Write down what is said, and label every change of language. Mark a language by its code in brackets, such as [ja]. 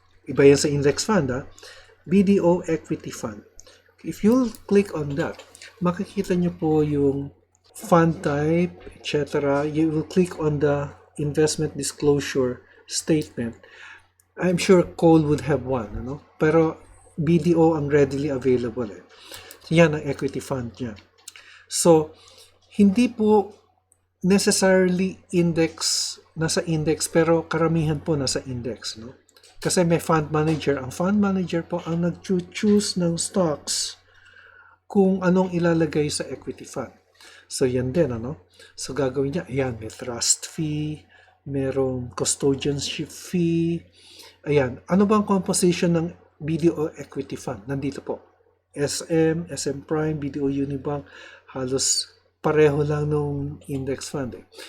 [tl] Iba yan sa index fund BDO Equity Fund. [en] If you'll click on that, [tl] makikita nyo po yung [en] fund type, etc. You will click on the investment disclosure statement. I'm sure coal would have one, ano? [tl] Pero BDO ang readily available eh. Yan ang equity fund niya. So, hindi po necessarily nasa index, pero karamihan po nasa index, no? Kasi may fund manager. Ang fund manager po ang nag-choose ng stocks kung anong ilalagay sa equity fund. So, yan din, ano? So, gagawin niya, ayan, may trust fee, merong custodianship fee. Ayan, ano bang composition ng BDO Equity Fund? Nandito po. SM, SM Prime, BDO Unibank, halos pareho lang nung index fund eh.